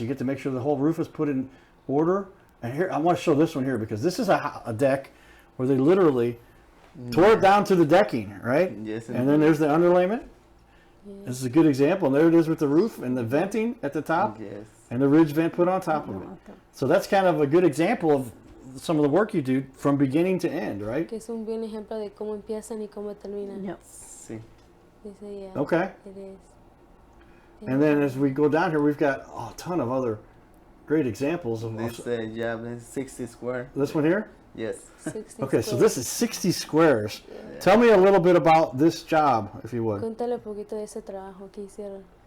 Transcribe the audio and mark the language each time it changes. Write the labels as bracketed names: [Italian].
[English] You get to make sure the whole roof is put in order. And here, I want to show this one here because this is a deck where they literally tore it down to the decking, right? Yes. And then there's the underlayment. Yeah. This is a good example. And there it is with the roof and the venting at the top. Yes. And the ridge vent put on top of it. So that's kind of a good example of some of the work you do from beginning to end, right? [Spanish] Que es un buen ejemplo de cómo empiezan y cómo terminan. [English] Yep. [Spanish] Sí. [English] Yeah, Okay. it is. And then as we go down here, we've got a ton of other great examples of This job is 60 square. this one here? Yes. 60 Okay, so squares. this is 60 squares. Yeah. Tell me a little bit about this job, if you would. [Spanish] Cuéntale un poquito de ese trabajo que hicieron.